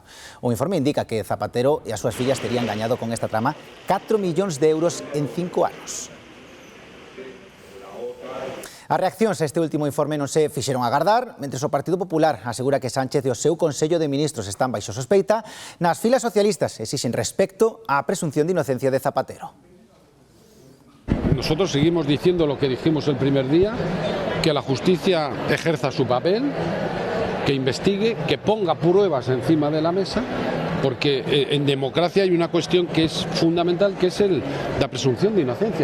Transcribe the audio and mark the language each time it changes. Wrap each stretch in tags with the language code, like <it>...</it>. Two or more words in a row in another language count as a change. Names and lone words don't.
<gl>O informe indica que Zapatero e as súas fillas terían gañado con esta trama 4 millóns de euros en 5 anos. As reaccións a este último informe non se fixeron agardar, mentres o Partido Popular asegura que Sánchez e o seu Consello de Ministros están baixo sospeita. Nas filas socialistas exixen respecto á presunción de inocencia de Zapatero.</gl> <es>Nosotros seguimos diciendo lo que dijimos el primer día, que la justicia ejerza su papel, que investigue, que ponga pruebas encima de la mesa, porque en democracia hay una cuestión que es fundamental, que es la presunción de inocencia.</es>